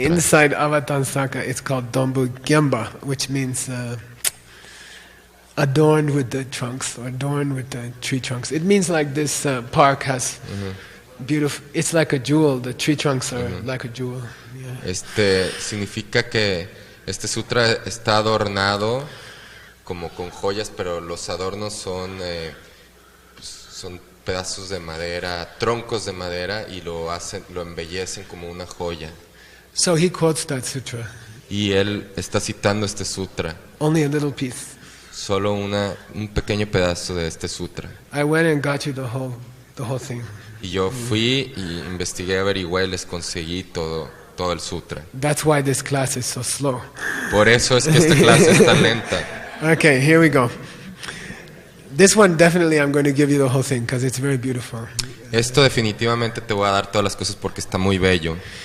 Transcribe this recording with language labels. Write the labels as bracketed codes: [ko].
[en] Inside Avatansaka, it's called Dombu Gyamba, which means adorned with the trunks, or adorned with the tree trunks. It means like this park has beautiful. It's like a jewel. The tree trunks are like a jewel. Yeah. [es] Significa que este sutra está adornado como con joyas, pero los adornos son pedazos de madera, troncos de madera, y lo embellecen como una joya. [en] So he quotes that sutra. [es] Y él está citando este sutra. [en] Only a little piece. [es] Solo un pequeño pedazo de este sutra. [en] I went and got you the whole thing. [es] Y yo fui y investigué, averigué, y les conseguí todo el sutra. [en] That's why this class is so slow. [es] Por eso es que esta clase es tan lenta. [en] Okay, here we go. This one definitely I'm going to give you the whole thing because it's very beautiful. [es] Esto definitivamente te voy a dar todas las cosas porque está muy bello.